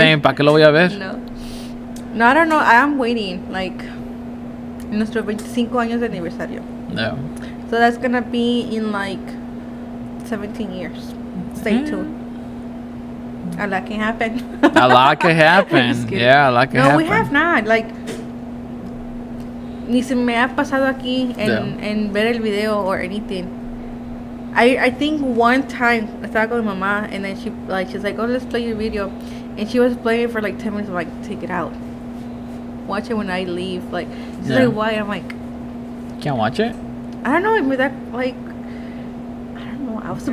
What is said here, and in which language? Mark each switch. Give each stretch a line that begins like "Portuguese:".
Spanish: saying, ¿para qué lo voy a ver?
English: No. No, I don't know. I am waiting. Like,
Spanish: nuestro 25 años de aniversario.
English: No. So that's gonna be in like 17 years. Stay tuned. A lot can happen. A lot could happen. Just kidding. Yeah, a lot could No, happen. we have not. Like,
Spanish: ni se me ha pasado aquí en ver el video
English: or anything. I think one time
Spanish: estaba con mi mamá
English: and then she's like, oh, let's play your video, and she was playing it for like 10 minutes. I'm like, take it out. Watch it when I leave. Like, she's Yeah. like, why? I'm like, Can't watch it? I don't know. That like, I don't know. I was a